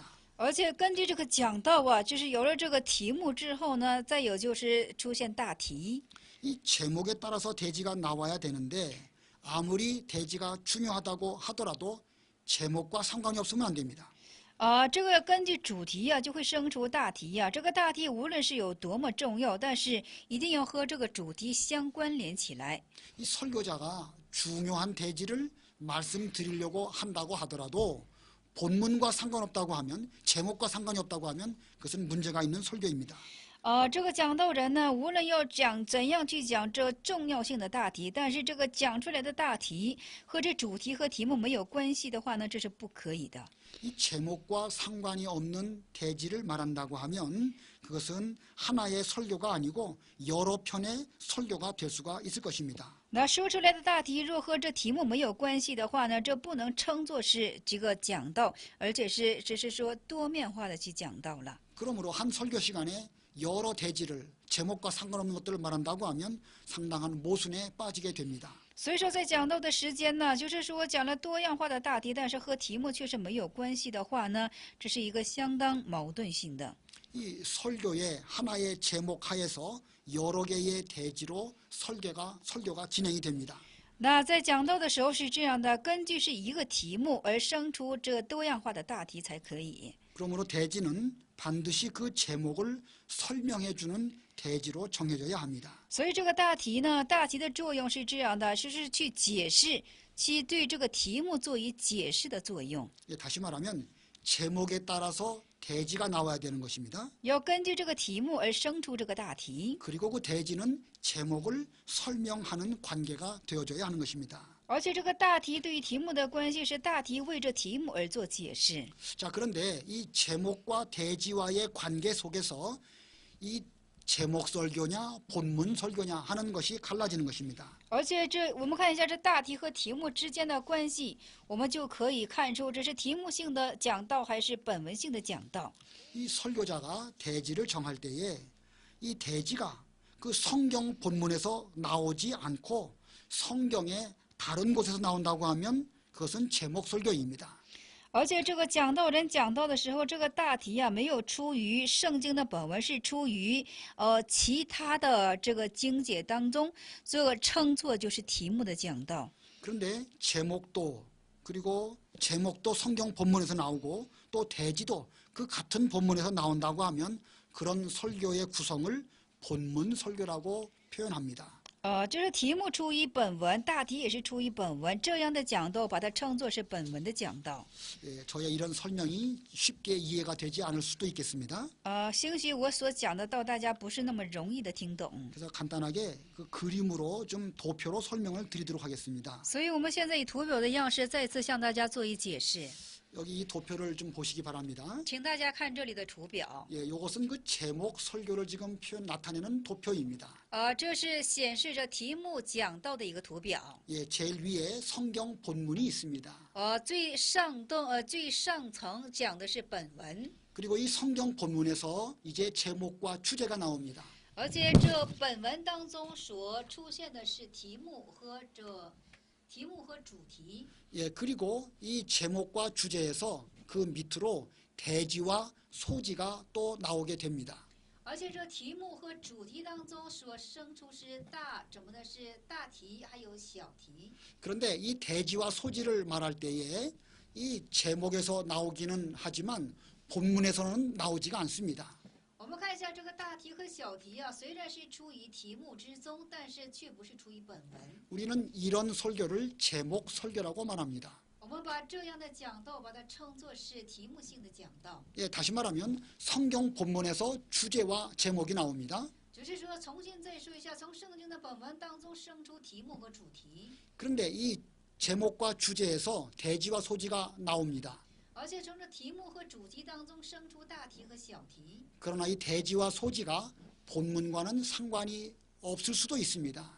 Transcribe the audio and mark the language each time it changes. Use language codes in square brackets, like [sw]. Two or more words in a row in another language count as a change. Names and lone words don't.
[zh] 而且根据这个讲道啊，就是有了这个题目之后呢，再有就是出现大题。 [ko] 이 제목에 따라서 대지가 나와야 되는데 아무리 대지가 중요하다고 하더라도 제목과 상관이 없으면 안 됩니다. [zh] 这个根据主题啊，就会生出大题呀、这个大题无论是有多么重要，但是一定要和这个主题相关联起来。 [ko] 이 설교자가 중요한 대지를 말씀드리려고 한다고 하더라도 본문과 상관없다고 하면 제목과 상관이 없다고 하면 그것은 문제가 있는 설교입니다. [zh] 这个讲道人呢，无论要讲怎样去讲这重要性的大题，但是这个讲出来的大题和这主题和题目没有关系的话呢，这是不可以的。 [ko] 이 제목과 상관이 없는 대지를 말한다고 하면 그것은 하나의 설교가 아니고 여러 편의 설교가 될 수가 있을 것입니다. [zh] 那说出来的大题若和这题目没有关系的话呢，这不能称作是这个讲道，而且是只是说多面化的去讲道了。 [ko] 그러므로 한 설교 시간에 여러 대지를 제목과 상관없는 것들을 말한다고 하면 상당한 모순에 빠지게 됩니다. [zh] 所以说，在讲道的时间呢，就是说讲了多样化的大题，但是和题目却是没有关系的话呢，这是一个相当矛盾性的。 [ko] 이 설교의 하나의 제목 하에서 여러 개의 대지로 설교가 진행이 됩니다. [zh] 那在讲道的时候是这样的，根据是一个题目而生出这多样化的大题才可以。 [ko] 그러므로 대지는 반드시 그 제목을 설명해 주는 대지로 정해져야 합니다. [zh] 所以这个大题呢，大题的作用是这样的，就是去解释，去对这个题目做以解释的作用。 [ko] 다시 말하면 제목에 따라서 대지가 나와야 되는 것입니다. [zh] 要根据这个题目而生出这个大题， [ko] 그리고 그 대지는 제목을 설명하는 관계가 되어져야 하는 것입니다. [zh] 而且这个大题对于题目的关系是大题为这题目而做解释。 [ko] 자, 그런데 이 제목과 대지와의 관계 속에서 이 제목 설교냐 본문 설교냐 하는 것이 갈라지는 것입니다. [zh] 而且我们看一下这大题和题目之间的关系，我们就可以看出这是题目性的讲道还是本文性的讲道。 [ko] 이 설교자가 대지를 정할 때에 이 대지가 그 성경 본문에서 나오지 않고 성경의 다른 곳에서 나온다고 하면 그것은 제목 설교입니다. [zh] 而且这个讲道人讲道的时候，这个大题啊，没有出于圣经的本文，是出于其他的这个经解当中，这个称作就是题目的讲道。 [ko] 그런데 제목도 그리고 제목도 성경 본문에서 나오고 또 대지도 그 같은 본문에서 나온다고 하면 그런 설교의 구성을 본문 설교라고 표현합니다. [zh] 这是题目出于本文，大题也是出于本文，这样的讲道把它称作是本文的讲道。 [ko] 예, 저의 이런 설명이 쉽게 이해가 되지 않을 수도 있겠습니다. [zh] 兴许我所讲的到大家不是那么容易的听懂， [ko] 그래서 간단하게 그 그림으로 좀 도표로 설명을 드리도록 하겠습니다. [zh] 所以我们现在以图表的样式再次向大家做一解释， [ko] 여기 이 도표를 좀 보시기 바랍니다. [zh] 请大家看这里的图表。 [ko] 예, 이것은 그 제목 설교를 지금 나타내는 도표입니다. [zh] 这是显示着题目讲到的一个图表。 [ko] 예, 제일 위에 성경 본문이 있습니다. [zh] 最上层讲的是本文， [ko] 그리고 이 성경 본문에서 이제 제목과 주제가 나옵니다. [zh] 而且这本文当中所出现的是题目和主题。 [ko] 예, 그리고 이 제목과 주제에서 그 밑으로 대지와 소지가 또 나오게 됩니다. [zh] 而且这题目和主题当中所生出是大题还有小题。 [ko] 그런데 이 대지와 소지를 말할 때에 이 제목에서 나오기는 하지만 본문에서는 나오지가 않습니다. [zh] 我们看一下这个大题和小题啊，虽然是出于题目之中，但是却不是出于本文。 [ko] 우리는 이런 설교를 제목 설교라고 말합니다. [zh] 我们把这样的讲道把它称作是题目性的讲道， [ko] 예, 다시 말하면 성경 본문에서 주제와 제목이 나옵니다. [zh] 只是说重新再说一下，从圣经的本文当中生出题目和主题， [ko] 그런데 이 제목과 주제에서 대지와 소지가 나옵니다. [zh] 而且从这题目和主题当中生出大题和小题。 [ko] 그러나 이 대지와 소지가 본문과는 상관이 없을 수도 있습니다.